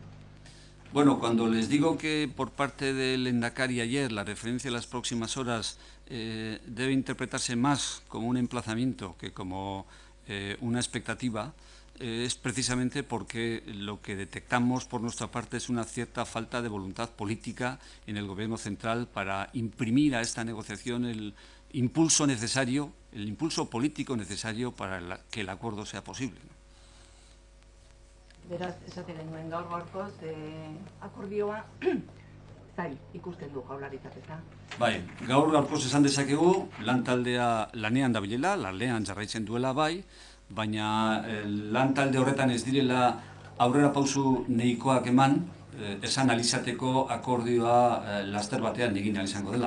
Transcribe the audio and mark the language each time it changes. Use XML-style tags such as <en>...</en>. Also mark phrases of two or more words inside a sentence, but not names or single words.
<es>Bueno, cuando les digo que por parte del Lehendakari ayer la referencia a las próximas horas debe interpretarse más como un emplazamiento que como una expectativa, es precisamente porque lo que detectamos por nuestra parte es una cierta falta de voluntad política en el Gobierno central para imprimir a esta negociación el impulso necesario, el impulso político necesario para que el acuerdo sea posible, ¿no?</es> <eu>Beraz, esate genuen gaur-gaurkoz akordioa zail ikusten du Jaurlaritzak, ezta? Bai, gaur-gaurkoz esan dezakegu lantaldea lanean dabilela, lanean jarraitzen duela bai, baina lantalde horretan ez direla aurrera pausu nahikoak eman, esan alizateko akordioa laster batean egin izango dela.</eu>